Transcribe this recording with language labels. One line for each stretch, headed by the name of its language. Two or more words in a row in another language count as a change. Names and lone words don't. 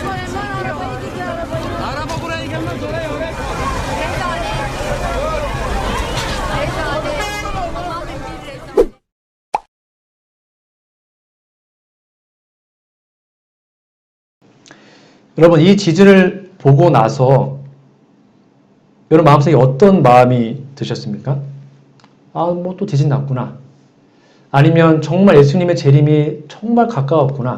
Turkish: Arabaya gidiyor, araba buraya gelmez, oraya. Rezalet. Tamamen bir rezalet.
Korean: 여러분, 이 지진을 보고 나서 여러분 마음속에 어떤 마음이 드셨습니까? 아, 뭐 또 지진 났구나. 아니면 정말 예수님의 재림이 정말 가까웠구나.